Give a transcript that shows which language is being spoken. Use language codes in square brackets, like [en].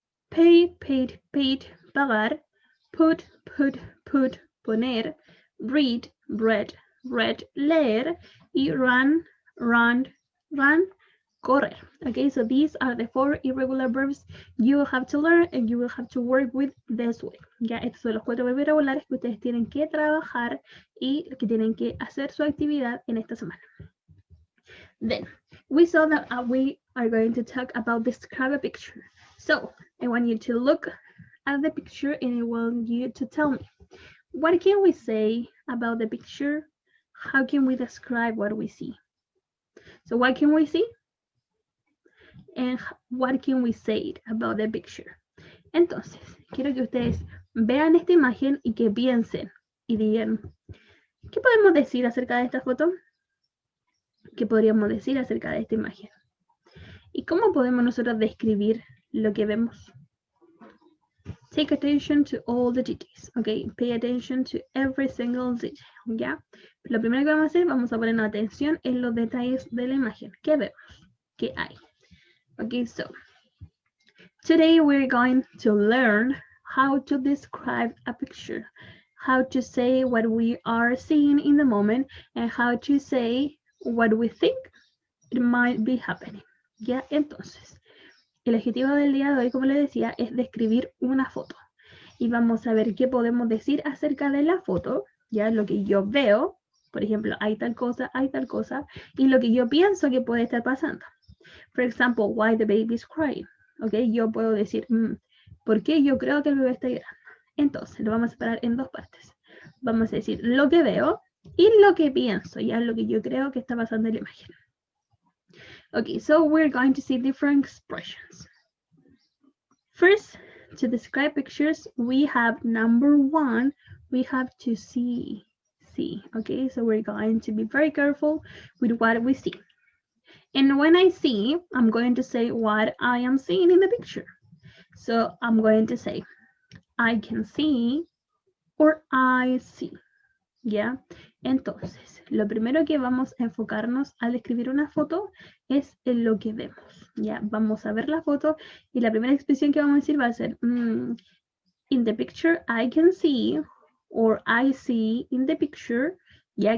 [en] Pay, paid, pagar. Put, poner. Read, read, leer. Y run, correr. Okay, so these are the 4 irregular verbs you will have to learn and you will have to work with this week. [es] Ya, estos son los 4 verbos irregulares que ustedes tienen que trabajar y que tienen que hacer su actividad en esta semana. [en] Then, we saw that we are going to talk about describe a picture. So, I want you to look at the picture and I want you to tell me, what can we say about the picture? How can we describe what we see? So, what can we see? And what can we say about the picture? [es] Entonces, quiero que ustedes vean esta imagen y que piensen y digan, ¿qué podemos decir acerca de esta foto? ¿Qué podríamos decir acerca de esta imagen? ¿Y cómo podemos nosotros describir lo que vemos? [en] Take attention to all the details, okay? Pay attention to every single detail, ¿ya? [es] Lo primero que vamos a hacer, vamos a poner atención en los detalles de la imagen. ¿Qué vemos? ¿Qué hay? [en] Okay, so today we're going to learn how to describe a picture, how to say what we are seeing in the moment, and how to say what we think it might be happening. [es] ¿Ya? Entonces, el objetivo del día de hoy, como les decía, es describir una foto. Y vamos a ver qué podemos decir acerca de la foto, ya lo que yo veo, por ejemplo, hay tal cosa, y lo que yo pienso que puede estar pasando. [en] For example, why the baby is crying. [es] Ok, yo puedo decir, ¿por qué yo creo que el bebé está llorando? Entonces, lo vamos a separar en dos partes. Vamos a decir lo que veo y lo que pienso, ya lo que yo creo que está pasando en la imagen. [en] Okay, so we're going to see different expressions. First, to describe pictures, we have number one, we have to see. Okay, so we're going to be very careful with what we see. And when I see, I'm going to say what I am seeing in the picture. So I'm going to say, I can see or I see. [es] ¿Ya? Entonces, lo primero que vamos a enfocarnos al describir una foto es en lo que vemos. ¿Ya? Vamos a ver la foto y la primera expresión que vamos a decir va a ser [en] in the picture I can see or I see in the picture. [es] ¿Ya?